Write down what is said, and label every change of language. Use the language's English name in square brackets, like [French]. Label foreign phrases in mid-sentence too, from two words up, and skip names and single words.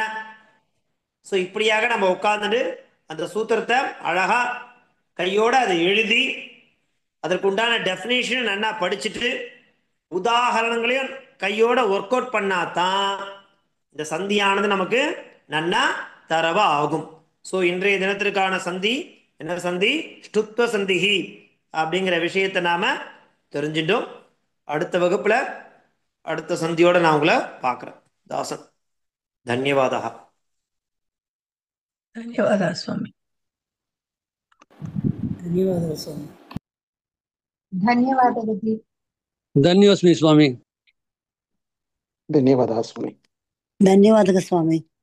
[Tamil] ஸோ இப்படியாக நம்ம உட்கார்ந்துட்டு அந்த சூத்திரத்தை அழகா கையோட அதை எழுதி அதற்குண்டான டெஃபினேஷன் நல்லா படிச்சுட்டு உதாரணங்களையும் கையோட [English] work out [Tamil] பண்ணாதான் இந்த சந்தியானது நமக்கு நன்னா தரவா ஆகும். ஸோ இன்றைய தினத்திற்கான சந்தி என்ன சந்தி, [Sanskrit] स्तुत्व सन्धिः [Tamil] அப்படிங்கிற விஷயத்தை நாம தெரிஞ்சிட்டோம். அடுத்த வகுப்புல அடுத்த சந்தியோட நான் உங்களை பார்க்குறேன். தாசன். [Sanskrit] ಧನ್ಯವಾದः. [Kannada] ಧನ್ಯವಾದ ಸ್ವಾಮಿ. ಧನ್ಯವಾದಗಳು ಸ್ವಾಮಿ. ಧನ್ಯವಾದಗಳು. ಧನ್ಯೋಸ್ಮಿ ಸ್ವಾಮಿ. ಧನ್ಯವಾದ ಸ್ವಾಮಿ. ಧನ್ಯವಾದಗಳು ಸ್ವಾಮಿ.